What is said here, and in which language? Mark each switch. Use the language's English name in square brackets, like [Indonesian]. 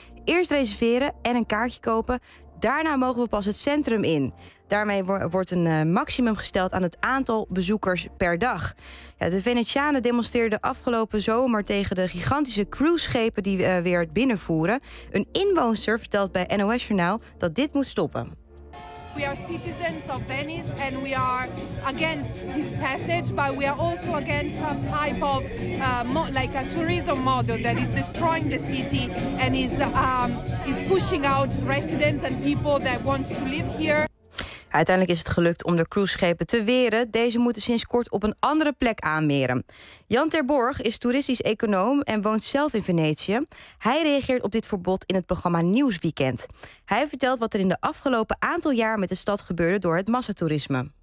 [Dutch] Eerst reserveren en een kaartje kopen. Daarna mogen we pas het centrum in. Daarmee wordt een maximum gesteld aan het aantal bezoekers per dag. Ja, de Venetianen demonstreerden afgelopen zomer tegen de gigantische cruiseschepen die weer binnenvoeren. Een inwoner vertelt bij NOS Journaal dat dit moet stoppen. [English] We are citizens of Venice and we are against this passage, but we are also against some type of like a tourism model that is destroying the city and is pushing out residents and people that want to live here. [Dutch] Uiteindelijk is het gelukt om de cruiseschepen te weren. Deze moeten sinds kort op een andere plek aanmeren. Jan ter Borch is toeristisch econoom en woont zelf in Venetië. Hij reageert op dit verbod in het programma Nieuwsweekend. Hij vertelt wat er in de afgelopen aantal jaar met de stad gebeurde door het massatoerisme.